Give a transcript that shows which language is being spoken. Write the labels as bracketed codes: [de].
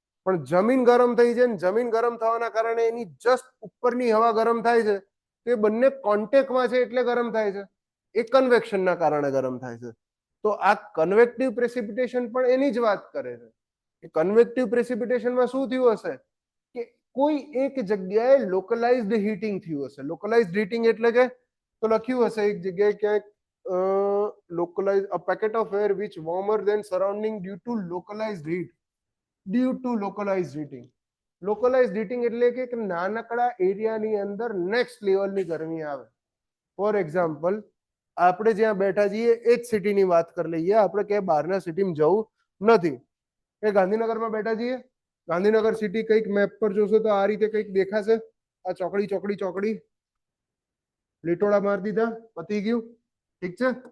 [gu] પણ જમીન ગરમ થઈ છે ને જમીન ગરમ થવાના કારણે એની જસ્ટ ઉપરની હવા ગરમ થાય છે, તો એ બંને કોન્ટેક્ટમાં છે એટલે ગરમ થાય છે, એ કન્વેક્શનના કારણે ગરમ થાય છે. તો આ કન્વેક્ટિવ પ્રેસિપિટેશન પણ એની જ વાત કરે છે. કન્વેક્ટિવ પ્રેસિપિટેશનમાં શું થયું હશે કે કોઈ એક જગ્યાએ લોકલાઇઝ્ડ હીટિંગ થયું હશે. લોકલાઇઝ્ડ હીટિંગ એટલે કે તો લખ્યું હશે એક જગ્યાએ ક્યાંક [en] localize a packet of air which warmer than surrounding due to localized heat. Due to localized heating. [gu] Localized heating એટલે કે નાનકડા એરિયાની અંદર નેક્સ્ટ લેવલની ગરમી આવે. ફોર એક્ઝામ્પલ આપણે જ્યાં બેઠા છીએ એ જ સિટીની વાત કરી લઈએ, આપણે ક્યાંય બહારના સિટીમાં જવું નથી, એ ગાંધીનગરમાં બેઠા છીએ. ગાંધીનગર સિટી કંઈક મેપ પર જોશો તો આ રીતે કંઈક દેખાશે, આ ચોકડી ચોકડી ચોકડી, લીટોડા મારી દીધા, પતી ગયું. ઠીક છે.